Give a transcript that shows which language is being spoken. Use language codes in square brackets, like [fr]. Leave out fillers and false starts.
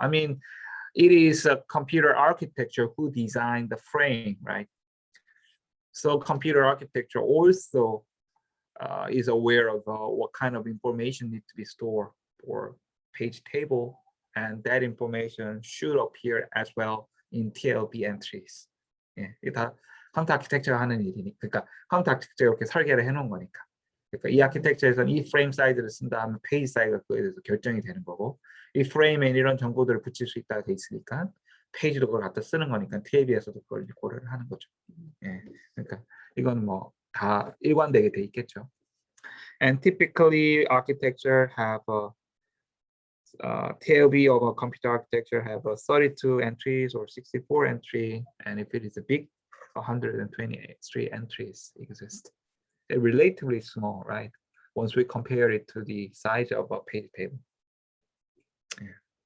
[en] I mean, it is a computer architecture who designed the frame, right? So computer architecture also is aware of what kind of information needs to be stored for page table, and that information should appear as well in TLB entries. [ko] 예, 이게 다 컴퓨터 아키텍처가 하는 일이니까, 그러니까 컴퓨터 아키텍처 이렇게 설계를 해놓은 거니까. 그러니까 이 아키텍처에서는 이 프레임 사이즈를 쓴다 하면 페이지 사이즈가 그거에 대해서 결정이 되는 거고, 이 프레임에 이런 정보들을 붙일 수 있다고 돼 있으니까 페이지도 그걸 갖다 쓰는 거니까 TLB에서도 그걸 고려를 하는 거죠. 예, 그러니까 이건 뭐 다 일관되게 돼 있겠죠. [en] And typically architecture have a TLB of a computer architecture have a 32 entries or 64 entry, and if it is a big, 123 entries exist. They're relatively small, right? Once we compare it to the size of a page table. Yeah.